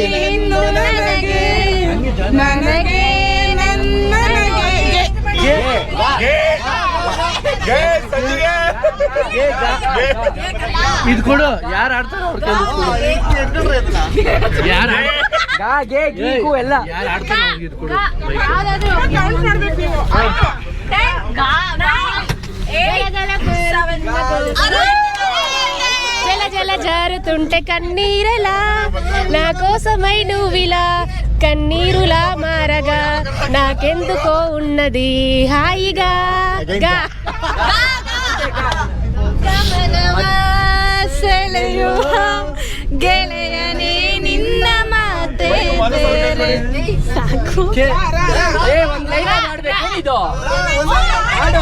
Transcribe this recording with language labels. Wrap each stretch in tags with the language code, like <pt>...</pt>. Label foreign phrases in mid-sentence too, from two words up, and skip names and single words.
<kn>ನೀನು ನನಗೆ ನನಗೆ ಇದು ಕೊಡು. ಯಾರು ಆಡ್ತಾರೋ ಅವ್ರ ಎಲ್ಲ ಯಾರು ಆಡ್ತಾರೋ ಇದು ಕೊಡು.</kn> <te>జల జల జారుతుంటే కన్నీరలా నా కోసమై నువ్విలా కన్నీరులా మారగా నాకెందుకో ఉన్నది హాయిగా</te> <kn>ಗೆಳೆಯನೇ ನಿನ್ನ ಮಾತೆ ಸಾಕು. ಒಂದ್ ಲೈನ್ ಮಾಡ್ಬೇಕು. ಇದು ಆಡು.</kn>